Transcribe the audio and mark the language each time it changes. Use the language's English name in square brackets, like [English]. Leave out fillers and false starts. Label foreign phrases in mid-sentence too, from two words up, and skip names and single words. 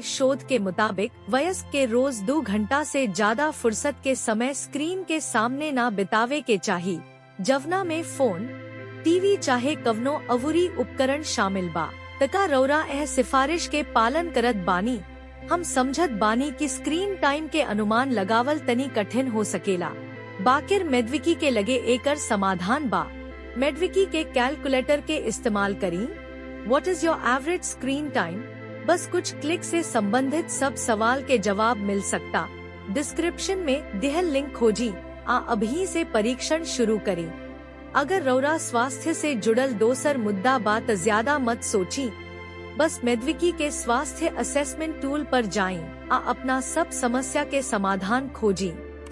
[Bhojpuri] शोध के मुताबिक वयस्क के रोज 2 घंटा से ज्यादा फुर्सत के समय स्क्रीन के सामने ना बितावे के चाहिए, जवना में फोन, टीवी चाहे कवनो अवुरी उपकरण शामिल बा। तका रौरा एह सिफारिश के पालन करत बानी। हम समझत बानी कि [English] screen time [Bhojpuri] के अनुमान लगावल तनी कठिन हो सकेला, बाकिर मेडविकी के लगे एकर समाधान बा। मेडविकी के कैलकुलेटर के इस्तेमाल करी। [English] What is your average screen time? [Bhojpuri] बस कुछ क्लिक से संबंधित सब सवाल के जवाब मिल सकता। डिस्क्रिप्शन में दिहल लिंक खोजी आ अभी से परीक्षण शुरू करी। अगर रौरा स्वास्थ्य से जुड़ल दोसर मुद्दा बात ज्यादा मत सोची, बस मेडविकी के स्वास्थ्य [English] assessment tool [Bhojpuri] पर जाएं आ अपना सब समस्या के समाधान खोजी।